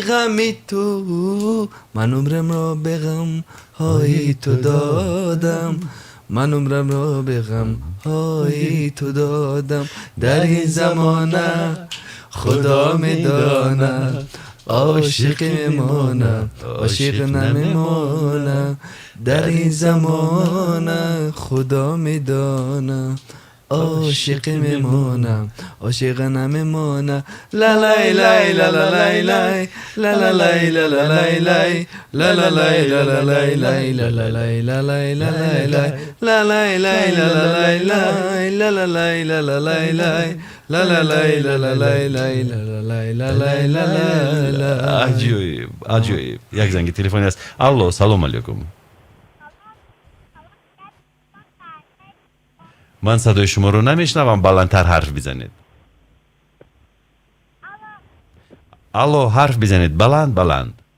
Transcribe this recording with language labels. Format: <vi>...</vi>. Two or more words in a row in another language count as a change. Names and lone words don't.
<fa>غمی تو، من عمرم را به غم های تو دادم، من عمرم را به غم های تو دادم، در این زمانه خدا میداند عاشق میمانم عاشق نمیمانم، در این زمانه خدا میداند عاشق میمانم عاشق نمیمانم. لا لای لای لا لا لای لای لا لا لای لا لا لای لای لا لا لای لا لا لای لای لا لا لای لا لای لا لای لای لا لای لای لا لا لای لای لا لا لای لا لا لای لای لا لا لای لا لا لای لای لا لا لای لا لای لا لا. عجیب عجیب. یک زنگ تلفنی است. الو،</fa> <ar>سلام علیکم.</ar> <fa>من صدای شما رو نمیشنوم، بلندتر حرف بزنید. الو، حرف بزنید بلند بلند.</fa>